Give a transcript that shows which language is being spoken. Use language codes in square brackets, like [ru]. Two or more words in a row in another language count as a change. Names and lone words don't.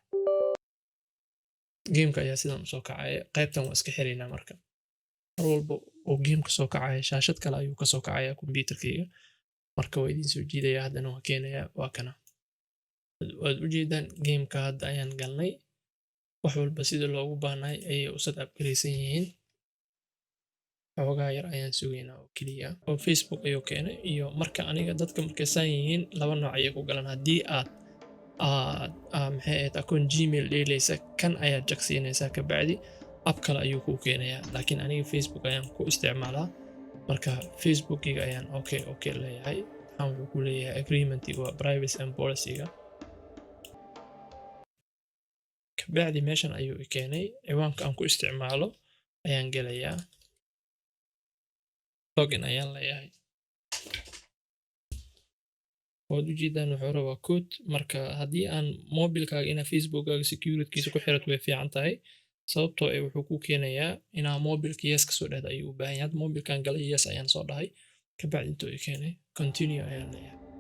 [so] gameka ayaa sidan soo kacaya qaybtan waa iska xiraynaa marka mar walba oo gameka soo kacaya shaashad kale ayuu ka soo kacaya kombiyuutarkayga marka waa idin soo jiidaya haddana waa keenaya waa kana waad u jeedaan gameka hadda ayaan galnay wax walba sida loogu baahnay ayay u [en] set up [so] garaysan yihiin xoogaa yar ayaan sugaynaa oo keliya oo Facebook ayuu keenay iyo marka aniga dadka markay saan yihiin laba nooc ayay ku galan haddii aad maxay ahayd akoon gmail dheelaysa kan ayaad jagsiinaysaa kabacdi app kale ayuu kuu keenayaa laakiin aniga Facebook ayaan ku isticmaalaa marka Facebookiga ayaan okay leeyahay waxaan wuxuu ku leeyahay agreementiga waa [en] privacy and policy-ga [so] kabacdi meeshan ayuu i keenay ciwaanka aan ku isticmaalo ayaan gelayaa login ayaan leeyahay waad u jeedaan wuxuu rabaa code marka haddii aan mobilkaaga inaa facebookkaaga securitykiisa ku xirato way fiican tahay sababtoo wuxuu ku keenayaa inaa mobilka yes ka soo dhahda ayuu u baahan yahay hadda mobilkan galay yes ayaan soo dhahay kabacdi intuu i keenay continue ayaan leeyahay